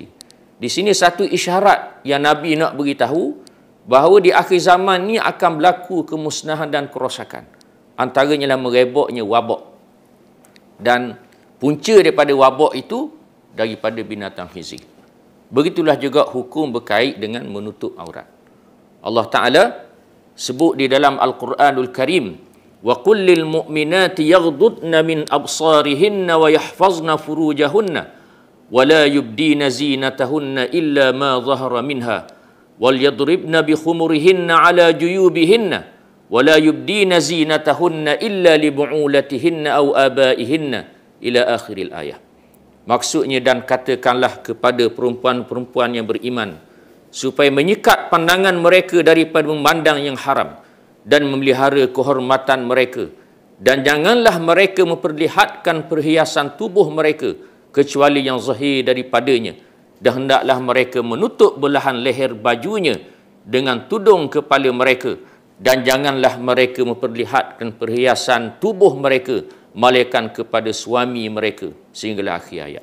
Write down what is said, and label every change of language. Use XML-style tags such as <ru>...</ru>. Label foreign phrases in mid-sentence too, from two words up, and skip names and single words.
<ms>Di sini satu isyarat yang Nabi nak beritahu bahawa di akhir zaman ni akan berlaku kemusnahan dan kerosakan. Antaranya adalah merebaknya wabak. Dan punca daripada wabak itu daripada binatang khinzir. Begitulah juga hukum berkait dengan menutup aurat. Allah Ta'ala sebut di dalam Al-Quranul Karim,</ms> <ar>وقل للمؤمنات يغضضن من أبصارهن ويحفظن فروجهن ولا يبدين زينتهن إلا ما ظهر منها وليضربن بخمرهن على جيوبهن ولا يبدين زينتهن إلا لبعولتهن أو آبائهن إلى آخر الآية.</ar> <ms>Maksudnya, dan katakanlah kepada perempuan-perempuan yang beriman supaya menyekat pandangan mereka daripada memandang yang haram dan memelihara kehormatan mereka, dan janganlah mereka memperlihatkan perhiasan tubuh mereka kecuali yang zahir daripadanya, dan hendaklah mereka menutup belahan leher bajunya dengan tudung kepala mereka, dan janganlah mereka memperlihatkan perhiasan tubuh mereka malaikat kepada suami mereka, sehinggalah akhir ayat.</ms>